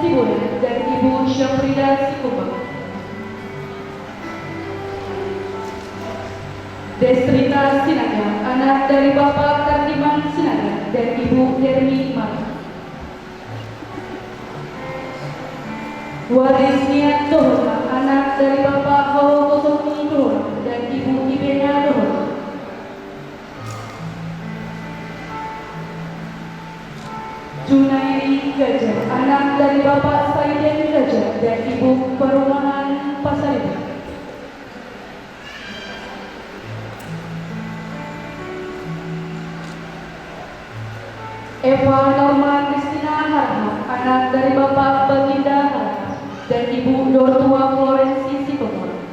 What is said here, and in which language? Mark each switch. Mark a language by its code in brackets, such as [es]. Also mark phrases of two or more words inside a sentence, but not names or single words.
[id] Siboya dan Ibu Syafrida Sikuba. Desrita Sinaga, anak dari Bapak Kardiman Sinaga dan Ibu Dermi Mara. Waris Niat Dohora, anak dari Bapak Hawa Kosomi Dohora dan Ibu Ibena Dohora. Junaidi Gajah, anak dari Bapak Saiden Gajah dan Ibu Perumahan Pasaribu. Eva Norma Kristina Harma, anak dari Bapak Baginda Harma dan Ibu Dortua Florensi Sitomor.